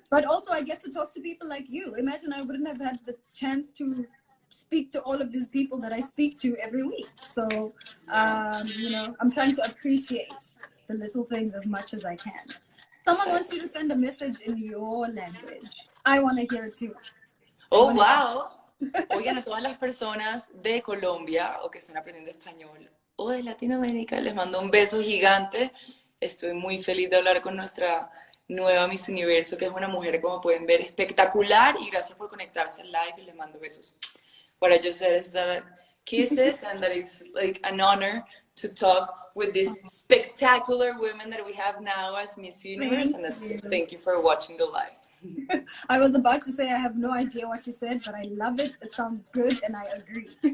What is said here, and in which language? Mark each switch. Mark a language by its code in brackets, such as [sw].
[en] But also I get to talk to people like you. Imagine I wouldn't have had the chance to speak to all of these people that I speak to every week. So, I'm trying to appreciate the little things as much as I can. Someone wants you to send a message in your language. I want to hear it too. Oh, wow. [es] Oigan, a todas las personas de Colombia o que están aprendiendo español o de Latinoamérica, les mando un beso gigante. Estoy muy feliz de hablar con nuestra nueva Miss Universo, que es una mujer, como pueden ver, espectacular. Y gracias por conectarse al live y les mando besos. [en] What I just said is that kisses and that it's like an honor to talk with these spectacular women that we have now as Miss Universe. And thank you for watching the live. I was about to say I have no idea what you said, but I love it. It sounds good and I agree.